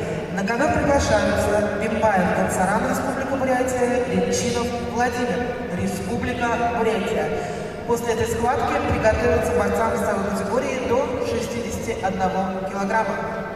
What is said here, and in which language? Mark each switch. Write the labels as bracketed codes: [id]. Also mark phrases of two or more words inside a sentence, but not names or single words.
[ru] На ковер приглашаются Бимбаев Гонсаран, Республика Бурятия, Ринчинов Владимир, Республика Бурятия. После этой схватки приготовятся бойцам весовой категории до 61 килограмма.